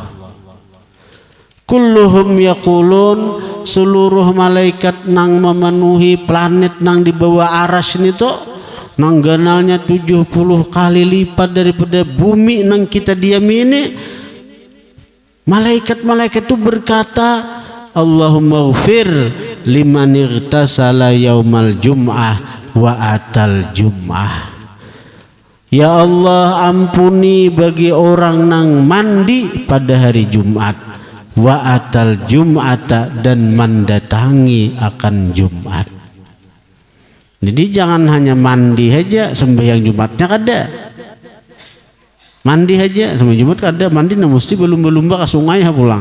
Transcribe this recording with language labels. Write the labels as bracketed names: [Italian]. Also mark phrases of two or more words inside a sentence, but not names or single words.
[Arabic] كلهم يقولون, [Banjar] seluruh malaikat nang memenuhi planet nang di bawah arasy itu nang ganalnya 70 kali lipat daripada bumi nang kita diam ini. Malaikat-malaikat itu berkata, [Arabic] اللهم اغفر لمن اغتسل يوم الجمعة وأتى الجمعة. يا الله, [Banjar] ampuni bagi orang nang mandi pada hari Jumat, [Arabic] وأتى الجمعة, [Banjar] dan mendatangi akan Jumat. Jadi jangan hanya mandi aja sembahyang Jumatnya kada. Mandi aja sembahyang Jumat kada, mandi nah mesti belum-belumba ke sungai ha pulang.